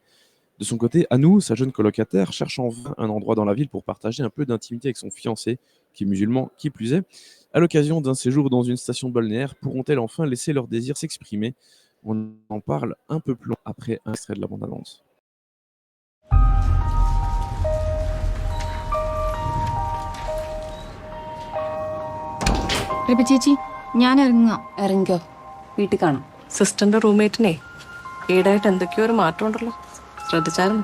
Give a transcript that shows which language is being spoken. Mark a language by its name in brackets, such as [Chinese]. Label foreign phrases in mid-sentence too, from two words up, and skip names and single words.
[French] De son côté, Anou, sa jeune colocataire, cherche en vain un endroit dans la ville pour partager un peu d'intimité avec son fiancé, qui est musulman, qui plus est. À l'occasion d'un séjour dans une station balnéaire, pourront-elles enfin laisser leur désir s'exprimer? On en parle un peu plus loin après un extrait de la bande-annonce. [Malayalam] രബി ചേച്ചി ഞാൻ ഇറങ്ങാം. ഇറങ്ങിക്കോ, വീട്ടിൽ കാണാം. സിസ്റ്ററിന്റെ റൂംമേറ്റിനെ ഈടായിട്ട് എന്തൊക്കെയോ ഒരു മാറ്റം ഉണ്ടല്ലോ, ശ്രദ്ധിച്ചായിരുന്നു?